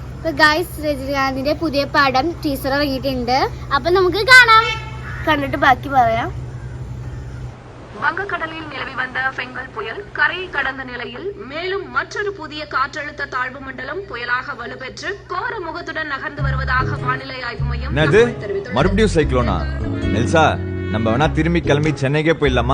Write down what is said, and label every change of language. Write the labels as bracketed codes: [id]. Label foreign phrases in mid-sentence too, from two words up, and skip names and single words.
[ml] അപ്പോൾ ഗായ്സ് രജനീകാന്തിന്റെ പുതിയ പടം ടീസർ ഇറങ്ങിയിട്ടുണ്ട്. അപ്പോൾ നമുക്ക് കാണാം, കണ്ടിട്ട് ബാക്കി പറയാം. [ta] வங்கக்கடலில் நிலவி வந்த பெங்கல் புயல் கரையை கடந்த நிலையில் மேலும் மற்றொரு புதிய காற்றழுத்த தாழ்வு மண்டலம் புயலாக வலுப்பெற்று கோர முகத்துடன் நகர்ந்து வருவதாக வானிலை ஆய்வு மையம் தெரிவித்துள்ளது. மறுபடியும் சைக்ளோனா? எல்சா, நம்ம வேணா திரும்பி கிளம்பி சென்னைக்கே போயிடலாமா?